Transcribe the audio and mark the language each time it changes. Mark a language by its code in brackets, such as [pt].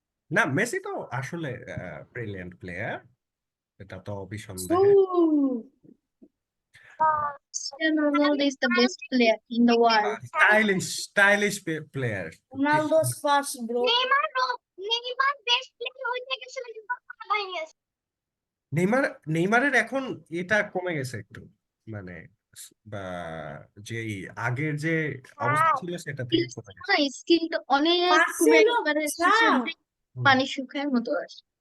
[bn] না, মেসি তো আসলে ব্রিলিয়ান্ট প্লেয়ার, এটা তো অবিসন্দেহে। [en] Cristiano Ronaldo is the best player in the world. Stylish player. Ronaldo's first bro. [bn] Neymar best player হইতে গেছিল, কিন্তু পাগল হয়ে গেছে। নেইমারের এখন এটা কমে গেছে একটু, মানে বা যেই আগের যে অবস্থা ছিল সেটা থেকে কমে গেছে। স্কিলটা অনেক কমে একবারে পানি শুকায় মতো আছে।